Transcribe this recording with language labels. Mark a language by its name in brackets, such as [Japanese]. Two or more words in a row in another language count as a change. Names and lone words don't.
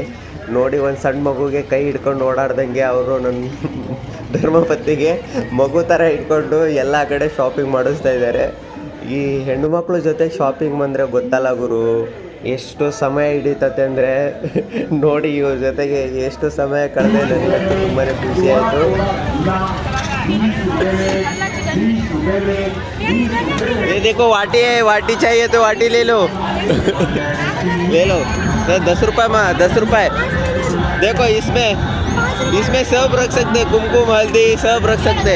[Kannada] ನೋಡಿ ಒಂದು ಸಣ್ಣ ಮಗುಗೆ ಕೈ ಹಿಡ್ಕೊಂಡು ಓಡಾಡ್ದಂಗೆ ಅವರು ನನ್ನ ಧರ್ಮಪತ್ನಿಗೆ ಮಗು ಥರ ಇಟ್ಕೊಂಡು ಎಲ್ಲ ಕಡೆ ಶಾಪಿಂಗ್ ಮಾಡಿಸ್ತಾ ಇದ್ದಾರೆ. ಈ ಹೆಣ್ಣು ಮಕ್ಕಳ ಜೊತೆ ಶಾಪಿಂಗ್ ಬಂದರೆ ಗೊತ್ತಲ್ಲ ಗುರು, ಎಷ್ಟು ಸಮಯ ಹಿಡಿತತೆ ಅಂದರೆ ನೋಡಿ, ಇವ್ರ ಜೊತೆಗೆ ಎಷ್ಟು ಸಮಯ ಕಳೆದೆ ನನಗಂತೂ ತುಂಬಾ ಖುಷಿ ಆಯಿತು. [Hindi] ये देखो वाटी है, वाटी चाहिए तो वाटी ले लो ले लो। 10 रुपये में 10 रुपये। देखो इसमें सब रख सकते, कुमकुम हल्दी सब रख सकते।